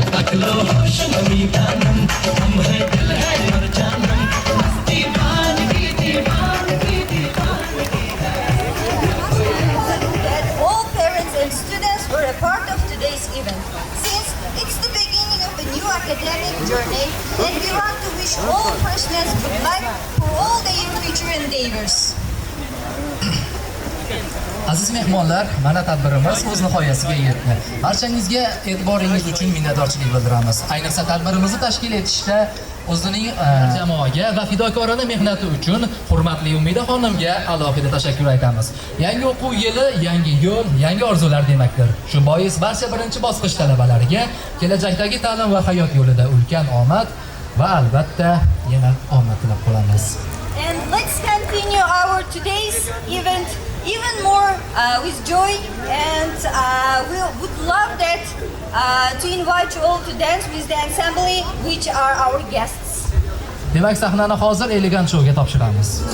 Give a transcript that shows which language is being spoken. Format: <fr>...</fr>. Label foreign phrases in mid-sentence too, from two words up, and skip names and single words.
<hi>रख लो होश</hi> <fa>نمی دانم</fa> <hi>हम है दिल है मर जानम दीवानगी दीवानगी दीवानगी</hi> <en>That all parents and students were a part of today's event. Since it's the beginning of a new academic journey, and we want to wish all freshmen good luck for all their future endeavors.</en> <uz>Aziz mehmonlar, mana tadbirimiz o'z nihoyasiga yetdi. Barchangizga e'tiboringiz uchun minnatdorchilik bildiramiz. Ayniqsa tadbirimizni tashkil etishda o'zining jamoaga va fidokorona mehnati uchun hurmatli Umida xonimga alohida tashakkur aytamiz. Yangi o'quv yili, yangi yo'l, yangi orzular demakdir. Shu bois barcha birinchi bosqich talabalariga kelajakdagi ta'lim va hayot yo'lida ulkan omad va albatta yana omad tilab qolamiz.</uz> <en>And let's continue our today's event even more with joy, and we would love that to invite you all to dance with the ensemble which are our guests.</en> <uz>Demak, sahnani hozir Elegant Show'ga topshiramiz.</uz>